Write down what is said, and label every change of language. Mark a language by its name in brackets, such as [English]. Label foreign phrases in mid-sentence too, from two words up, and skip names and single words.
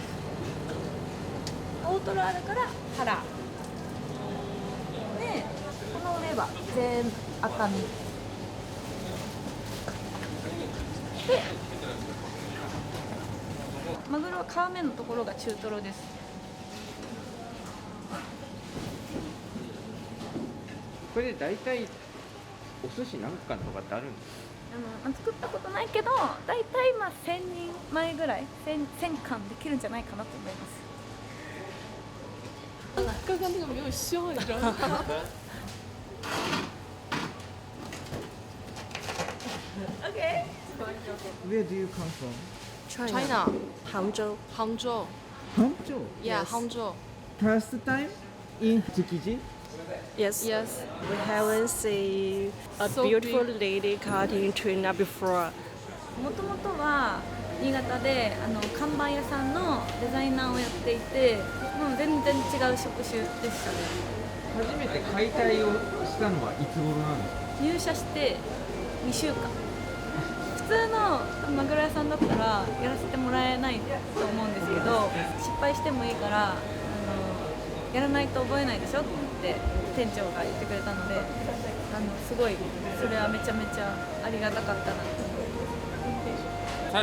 [Japanese] 大トロあるから腹で、この上は全部赤身で、マグロは皮目のところが中トロです。これで大体お寿司何貫とかってあるんですか？作ったことないけど、だいたいまあ1000人前ぐらい 1000貫できるんじゃないかなと思います。 [Chinese] 刚刚那个没有笑，你知道吗？ [English] Okay. Where do you come from? China, Hangzhou. Hangzhou. Hangzhou. Yeah, Yes. Hangzhou. First time in Tsukiji? Yes. Yes. We haven't seen a So beautiful big. lady cutting tuna before. [Japanese] もともとは新潟で看板屋さんのデザイナーをやっていて、もう全然違う職種でしたね。初めて解体をしたのはいつ頃なんですか？入社して2週間。普通のマグロ屋さんだったらやらせてもらえないと思うんですけど、失敗してもいいからやらないと覚えないでしょって店長が言ってくれたので、すごいそれはめちゃめちゃありがたかったなと思います。